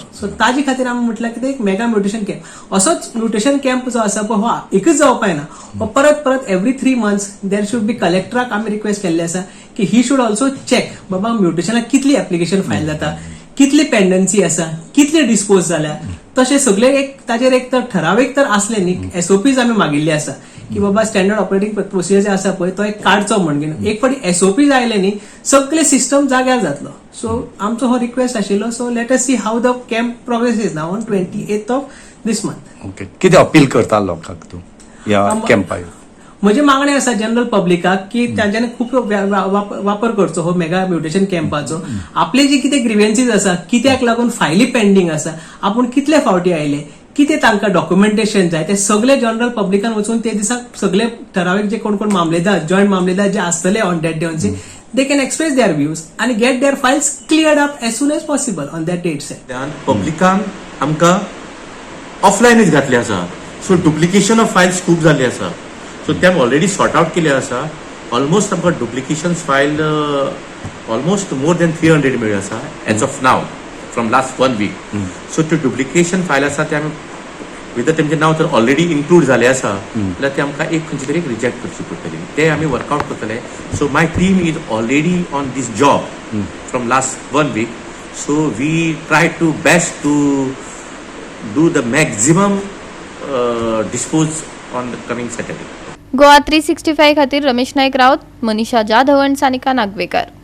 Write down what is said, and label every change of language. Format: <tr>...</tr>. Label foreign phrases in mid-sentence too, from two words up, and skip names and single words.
<kok>सो ताजे खातीर आमी म्हटल्यार की एक</kok> <en>mega mutation camp,</en> <kok>असोच म्युटेशन कॅम्प जो आसा पळय हो एकच जावपाक ना, हो परत परत</kok> <en>every 3 months there should be</en> <kok>कलेक्टराक आमी रिक्वेस्ट केल्ली आसा की ही</kok> <en>should also check</en> <kok>बाबा म्युटेशनाक कितली एप्लिकेशन फायल जाता, कितली पेंडन्सी आसा, कितले डिस्पोज जाल्या, तशें सगळे एक ताजेर एक तर ठरावीक तर आसले न्ही, एसओपीज आमी मागिल्ली आसा की बाबा</kok> <en>standard operating procedure</en> <kok>जे आसा पळय तो एक काडचो म्हणून एक फावटी एसओपीज आयले न्ही सगळे सिस्टम जाग्यार जातलो। सो आमचो हो रिक्वेस्ट आशिल्लो।</kok> <en>so let us see how the camp progresses now on 28th of this month. ओके,</en> <kok>कितें अपील करता लोकांक तूं ह्या कॅम्पाक? म्हजे मागणे आसा जनरल पब्लिकाक की तांच्यानी खूब वापर करचो हो मेगा म्युटेशन कॅम्पाचो। आपले जे कितें ग्रिव्हन्सीस आसा, कित्याक लागून फायली पेंडिंग आसा, आपूण कितले फावटी आयले, कितें तांकां डॉक्युमेंटेशन जाय, ते सगळे जनरल पब्लिकान वचून ते दिसाक सगळे ठरावीक जे कोण कोण मामलेदार, जॉयंट मामलेदार जे आसतले</kok> <en>on that day</en> <kok>ऑनचे,</kok> <en>they can express their views and get their files cleared up as soon as possible on that date set.</en> <kok>पब्लिकान आमकां ऑफलायनच घातले आसा। सो</kok> <en>duplication of files</en> <kok>खूब जाल्ली आसा। सो ते आमी</kok> <en>already sort out</en> <kok>केले आसा। ऑलमोस्ट आमकां</kok> <en>duplication file</en> <kok>ऑलमोस्ट</kok> <en>more than 300</en> <kok>मेळ्ळी आसा</kok> <en>as of now from last 1 week.</en> <kok>सो ते</kok> <en>duplication file</en> <kok>आसा ते आमी विथ तेंचे नाव तर ऑलरेडी इन्क्लूड झाले आसा जाल्यार ते आमकां एक खंयची तरी रिजेक्ट करची पडटली, ते आमी वर्कआउट करतले।</kok> <en>so my team is already on this job from last 1 week. so we try to best to do the maximum dispose on the coming Saturday.</en> <kok>गोवा 365 खातीर रमेश नायक रावत, मनीषा जाधव आनी सानिका नागवेकर।</kok>